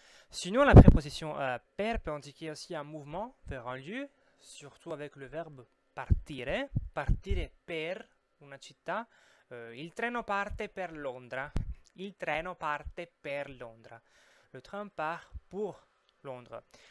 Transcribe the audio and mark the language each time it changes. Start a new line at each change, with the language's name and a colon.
French: Sinon, la préposition per peut indiquer aussi un mouvement vers un lieu, surtout avec le verbe partire,
Italian: partire per una città. Il treno parte per Londra. Il treno parte per Londra.
French: Le train part pour Londres.